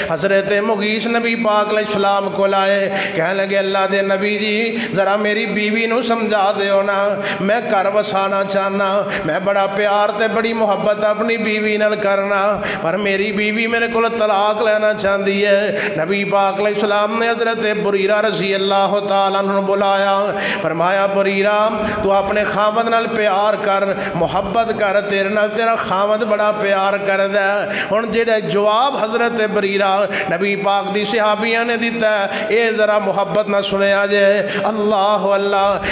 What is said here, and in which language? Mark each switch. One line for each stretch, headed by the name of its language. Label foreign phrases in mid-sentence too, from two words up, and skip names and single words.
Punjabi: حضرت مغیث نبی پاک علیہ السلام کو آئے، کہہ لگے اللہ دے نبی جی ذرا میری بیوی نوں سمجھا دیو نا، میں گھر وسانا چاہنا، میں بڑا پیار تے بڑی محبت اپنی بیوی نال کرنا، پر میری بیوی میرے کو طلاق لینا چاہتی ہے. نبی پاک علیہ السلام نے حضرت بریرہ
Arabic: رضی اللہ تعالیٰ عنہ
Punjabi: بلایا، فرمایا بریرہ تو اپنے خاوند نال پیار کر، محبت کر، تیرے نال تیرا خاوند بڑا پیار کردا ہے. ہن جیہڑا جواب حضرت بریرہ نبی پاک دی صحابیاں نے دتا ہے، یہ ذرا محبت نا سنیا جے. اللہ اللہ.